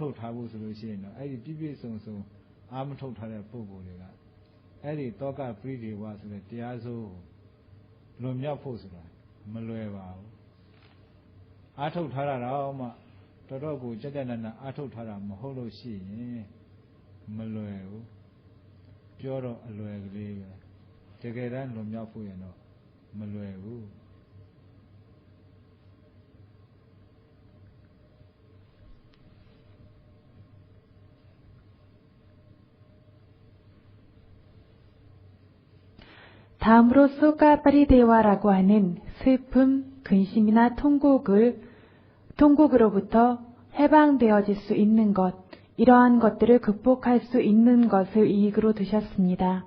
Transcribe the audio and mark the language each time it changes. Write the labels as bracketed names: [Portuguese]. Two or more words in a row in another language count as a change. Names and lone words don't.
[Burmese] ထုတ်ထားဖို့ဆိုလို့ရှိရင်တော့အဲ့ဒီပြည့်ပြည့်စုံစုံအာမထုတ်ထားတဲ့ပုဂ္ဂိုလ်တွေကအဲ့ဒီတောကပရိဒေဝဆိုတဲ့တရားစိုးကိုလွန်မြောက်ဖို့ဆိုတာမလွယ်ပါဘူးအာထုတ်ထားတာတော့မှတော်တော်ကိုကြက်ကြက်နက်နက်အာထုတ်ထားတာမဟုတ်လို့ရှိရင်မလွယ်ဘူးပြောတော့အလွယ်ကလေးပဲတကယ်တမ်းလွန်မြောက်ဖို့ရင်တော့မလွယ်ဘူး [Korean] 다음으로 소가파리데와라고 하는 슬픔, 근심이나 통곡으로부터 해방되어질 수 있는 것, 이러한 것들을 극복할 수 있는 것을 이익으로 두셨습니다.